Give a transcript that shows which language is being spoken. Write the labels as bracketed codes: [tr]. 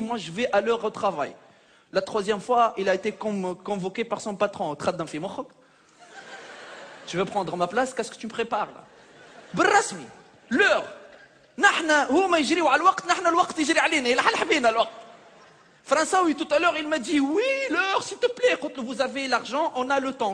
[fr] Moi, je vais à l'heure au travail. La 3e fois, il a été convoqué par son patron. Tu veux prendre ma place? Qu'est-ce que tu me prépares là? بالرسمي l'heure. [ar] نحن هما يجريوا على الوقت, نحن الوقت يجري علينا. إلى حل حبينا الوقت. [fr] François, tout à l'heure, il m'a dit, oui, l'heure, s'il te plaît. Quand vous avez l'argent, on a le temps.